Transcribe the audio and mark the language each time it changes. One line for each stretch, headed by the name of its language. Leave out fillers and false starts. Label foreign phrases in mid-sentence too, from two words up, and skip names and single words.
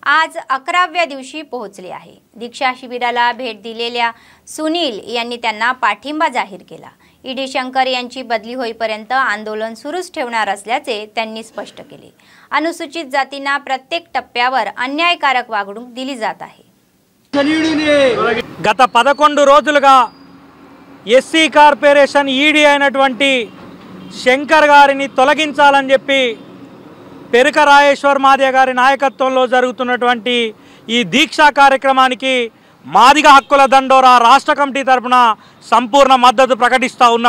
Marathi: आज 11व्या दिवशी पोहोचले आहे। दीक्षा शिबिराला भेट दिलेल्या सुनील यांनी त्यांना पाठिंबा जाहीर केला। ईडी शंकर यांची बदली होईपर्यंत आंदोलन सुरूच ठेवणार असल्याचे त्यांनी स्पष्ट केले। अनुसूचित जातींना प्रत्येक टप्प्यावर अन्यायकारक वागणूक दिली जात आहे।
Telugu: గత 11 రోజులుగా
English: SC Corporation ED
Telugu: అయినటువంటి శంకర్ గారిని తొలగించాలని చెప్పి పెరుక రాయేశ్వర్ మాదిగ గారి నాయకత్వంలో జరుగుతున్నటువంటి ఈ దీక్షా కార్యక్రమానికి మాదిగ హక్కుల దండోరా రాష్ట్ర కమిటీ తరపున సంపూర్ణ మద్దతు ప్రకటిస్తూ ఉన్నాం।